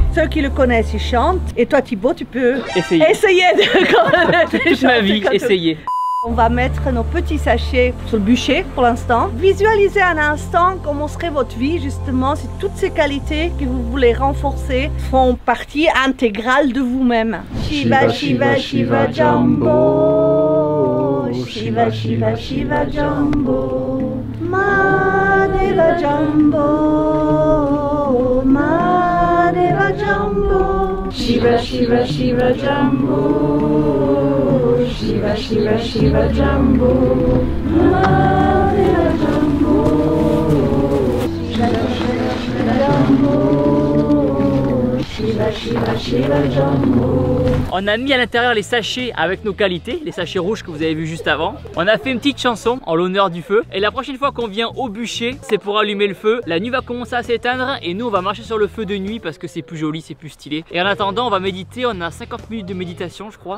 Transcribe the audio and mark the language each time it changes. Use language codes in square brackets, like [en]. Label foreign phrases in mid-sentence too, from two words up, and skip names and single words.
[fr] Ceux qui le connaissent, ils chantent. Et toi Thibaut, tu peux essayer de toute ma vie, essayer. On va mettre nos petits sachets sur le bûcher pour l'instant. Visualisez un instant comment serait votre vie justement si toutes ces qualités que vous voulez renforcer font partie intégrale de vous-même. [sa] शिव शिव शिव शम्भो शिव शिव शिव शम्भो महादेव शम्भो महादेव शम्भो शिव शिव शिव शम्भो शिव शिव शिव शम्भो महादेव शम्भो शिव शिव शिव शम्भो शिव शिव शिव शम्भो. [fr] On a mis à l'intérieur les sachets avec nos qualités, les sachets rouges que vous avez vus juste avant. On a fait une petite chanson en l'honneur du feu. Et la prochaine fois qu'on vient au bûcher, c'est pour allumer le feu. La nuit va commencer à s'éteindre et nous on va marcher sur le feu de nuit parce que c'est plus joli, c'est plus stylé. Et en attendant, on va méditer. On a 50 minutes de méditation, je crois.